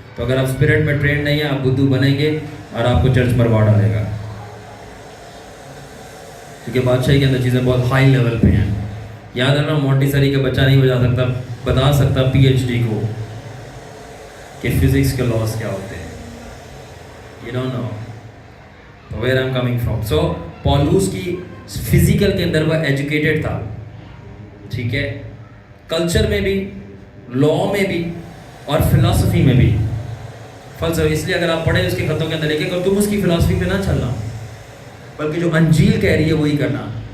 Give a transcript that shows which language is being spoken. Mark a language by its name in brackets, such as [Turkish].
[Urdu] تو اگر آپ اسپرٹ میں ٹرینڈ نہیں ہیں, آپ بدھو بنیں گے اور آپ کو چرچ مروا ڈالے گا, کیونکہ بادشاہی کے اندر چیزیں بہت ہائی لیول پہ ہیں. یاد رکھنا, مونٹیسری کا بچہ نہیں بتا سکتا PhD کو کہ فزکس کے لاس کیا ہوتے ہیں. [English] You don't know where I'm coming from. [Urdu] So پالوس کی فزیکل کے اندر وہ ایجوکیٹڈ تھا, ٹھیک ہے, کلچر میں بھی, لا میں بھی, اور فلاسفی میں بھی. فلسفہ اس لیے اگر آپ پڑھیں اس کے خطوں کے اندر لکھے کہ تم اس کی فلاسفی پہ نہ چلنا, بلکہ جو انجیل کہہ رہی ہے وہی کرنا.